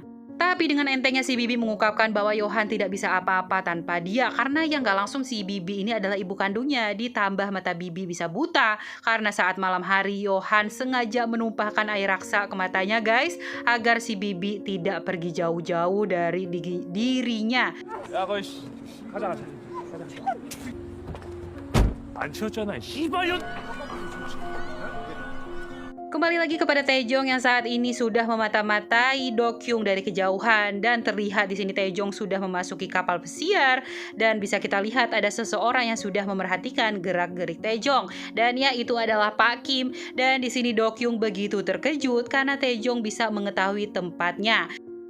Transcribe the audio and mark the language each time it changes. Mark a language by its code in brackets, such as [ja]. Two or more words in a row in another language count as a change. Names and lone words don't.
[id] Tapi dengan entengnya si Bibi mengungkapkan bahwa Yohan tidak bisa apa-apa tanpa dia karena yang gak langsung si Bibi ini adalah ibu kandungnya. Ditambah mata Bibi bisa buta karena saat malam hari Yohan sengaja menumpahkan air raksa ke matanya guys agar si Bibi tidak pergi jauh-jauh dari dirinya. [ko] 야, 거기 가자. 안 치웠잖아. 씨발년. [id] Kembali lagi kepada Taejong yang saat ini sudah memata-matai Do Kyung dari kejauhan dan terlihat di sini Taejong sudah memasuki kapal pesiar dan bisa kita lihat ada seseorang yang sudah memerhatikan gerak-gerik Taejong dan ya itu adalah Pak Kim dan di sini Do Kyung begitu terkejut karena Taejong bisa mengetahui tempatnya.